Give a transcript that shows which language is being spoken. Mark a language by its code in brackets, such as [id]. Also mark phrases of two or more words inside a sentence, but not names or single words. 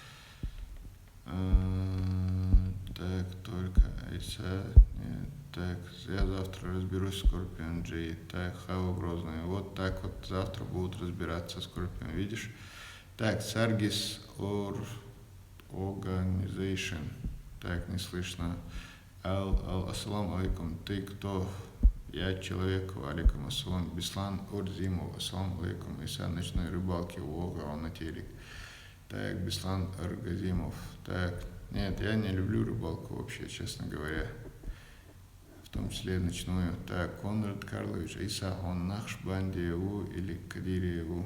[ru] Так, только Айса. Нет, так, я завтра разберусь с Скорпион G. Так, Хава Грозная. Вот так вот завтра будут разбираться с Скорпион. Видишь? Так, Саргис Organization. Так, не слышно. [ar] السلام عليكم. [ru] Ты кто? Я человек. [ar] عليكم السلام. Беслан Орзимов. السلام عليكم. [ru] Иса ночной рыбалки. Волга, на телек. Так, Беслан Аргазимов. Так, нет, я не люблю рыбалку вообще, честно говоря. В том числе ночную. Так, Конрад Карлович, Иса, он Нахшбандиеву или Кадириеву?